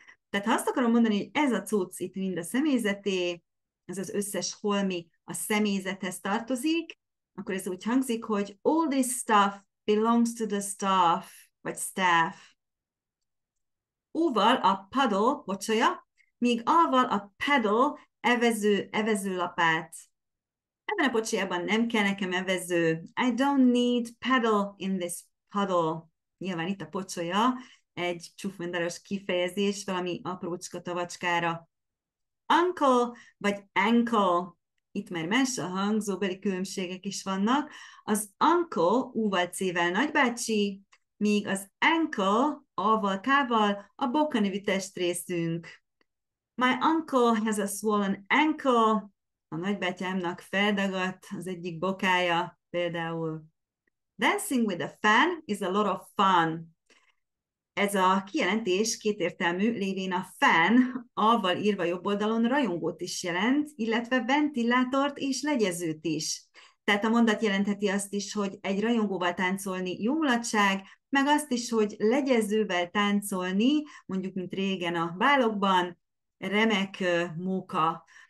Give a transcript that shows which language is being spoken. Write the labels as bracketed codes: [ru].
[hu] Tehát ha azt akarom mondani, hogy ez a cucc itt mind a személyzeté, ez az összes holmi a személyzethez tartozik, akkor ez úgy hangzik, hogy [en] all this stuff belongs to the staff, [hu] vagy staff. U-val a paddle, pocsolya, míg A-val a paddle, evező, evezőlapát. Ebben a pocsolyában nem kell nekem evező. [en] I don't need paddle in this puddle. [hu] Nyilván itt a pocsolya egy csúfmondaros kifejezés valami aprócska tavacskára. Uncle vagy ankle. Itt már más a hangzóbeli különbségek is vannak. Az uncle U-val C-vel nagybácsi, míg az ankle A-val K-val a boka nevű testrészünk. [en] My uncle has a swollen ankle. [hu] A nagybátyámnak feldagadt az egyik bokája például. [en] Dancing with a fan is a lot of fun. [hu] Ez a kijelentés kétértelmű, lévén a fan A-val írva jobb oldalon rajongót is jelent, illetve ventilátort és legyezőt is. Tehát a mondat jelentheti azt is, hogy egy rajongóval táncolni jó mulatság, meg azt is, hogy legyezővel táncolni, mondjuk mint régen a bálokban, remek móka.